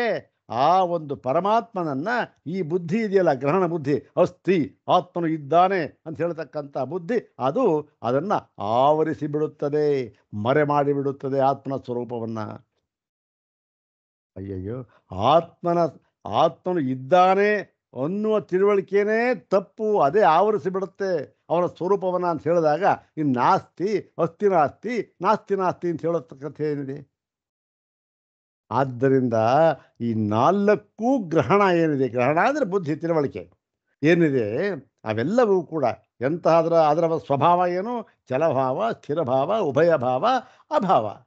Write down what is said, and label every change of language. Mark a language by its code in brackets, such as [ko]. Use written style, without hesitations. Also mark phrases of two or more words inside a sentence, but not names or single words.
[kn] ಆ ಒಂದು ಪರಮಾತ್ಮನನ್ನು ಈ ಬುದ್ಧಿ ಇದೆಯಲ್ಲ, ಗ್ರಹಣ ಬುದ್ಧಿ, ಅಸ್ಥಿ, ಆತ್ಮನು ಇದ್ದಾನೆ ಅಂತ ಹೇಳ್ತಕ್ಕಂಥ ಬುದ್ಧಿ, ಅದು ಅದನ್ನು ಆವರಿಸಿ ಬಿಡುತ್ತದೆ, ಮರೆ ಮಾಡಿಬಿಡುತ್ತದೆ ಆತ್ಮನ ಸ್ವರೂಪವನ್ನು. ಅಯ್ಯಯ್ಯೋ, ಆತ್ಮನು ಇದ್ದಾನೆ ಅನ್ನುವ ತಿಳುವಳಿಕೆನೇ ತಪ್ಪು, ಅದೇ ಆವರಿಸಿಬಿಡುತ್ತೆ ಅವನ ಸ್ವರೂಪವನ್ನು ಅಂತ ಹೇಳಿದಾಗ, ಇನ್ನು ನಾಸ್ತಿ, ಅಸ್ತಿ ನಾಸ್ತಿ, ನಾಸ್ತಿ ನಾಸ್ತಿ ಅಂತ ಹೇಳತಕ್ಕಂಥ ಏನಿದೆ? ಆದ್ದರಿಂದ ಈ ನಾಲ್ಕು ಗ್ರಹಣ ಏನಿದೆ, ಗ್ರಹಣ ಅಂದರೆ ಬುದ್ಧಿ, ತಿಳುವಳಿಕೆ ಏನಿದೆ, ಅವೆಲ್ಲವೂ ಕೂಡ ಅದರ ಸ್ವಭಾವ ಏನು? ಚಲಭಾವ, ಸ್ಥಿರಭಾವ, ಉಭಯಭಾವ, ಅಭಾವ.